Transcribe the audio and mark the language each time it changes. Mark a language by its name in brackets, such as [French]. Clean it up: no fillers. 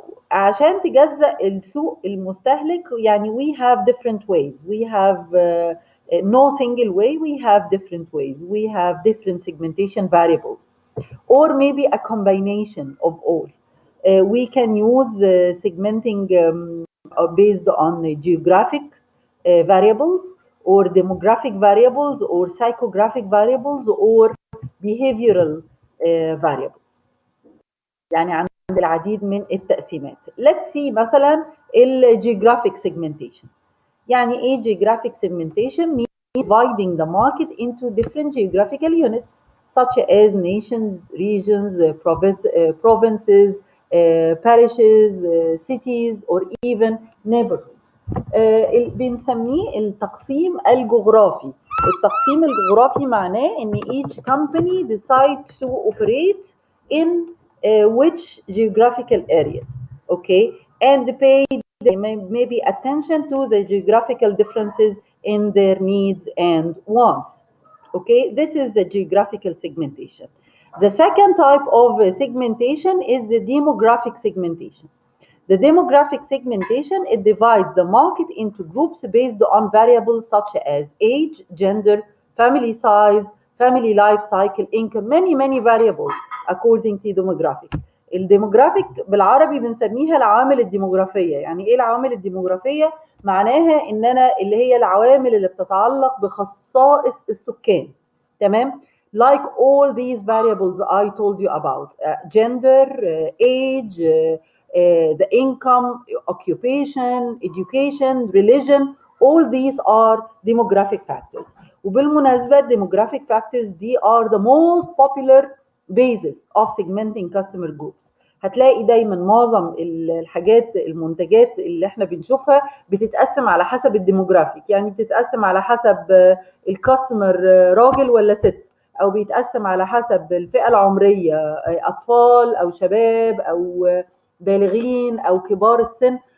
[Arabic] عشان تجزأ السوق المستهلك يعني [English] we have different ways. we have no single way. we have different ways. we have different segmentation variables or maybe a combination of all. We can use segmenting based on geographic variables or demographic variables or psychographic variables or behavioral variables. [Arabic] يعني عند العديد من التقسيمات. [English] Let's see [Arabic] مثلا [English] geographic segmentation. [Arabic] يعني ايه [English] geographic segmentation؟ means dividing the market into different geographical units such as nations, regions, provinces, parishes, cities or even neighborhoods. [Arabic] بنسميه التقسيم الجغرافي. التقسيم الجغرافي معناه ان [English] each company decides to operate in which geographical areas, okay, and pay maybe attention to the geographical differences in their needs and wants. Okay, this is the geographical segmentation. The second type of segmentation is the demographic segmentation. The demographic segmentation, it divides the market into groups based on variables such as age, gender, family size, family life cycle, income, many variables according to demographic. [Arabic] الديموغرافيك بالعربي بنسميها العوامل الديموغرافيه. يعني ايه العوامل الديموغرافيه؟ معناها ان انا اللي هي العوامل اللي بتتعلق بخصائص السكان. تمام؟ [English] like all these variables I told you about, gender, age, the income, occupation, education, religion, all these are demographic factors. [Arabic] وبالمناسبة [English] demographic factors دي are the most popular basis of segmenting customer groups. [Arabic] هتلاقي دايما معظم الحاجات المنتجات اللي احنا بنشوفها بتتقسم على حسب الديموغرافيك. يعني بتتقسم على حسب الكاستمر راجل ولا ست، او بيتقسم على حسب الفئة العمرية، اطفال او شباب او بالغين او كبار السن.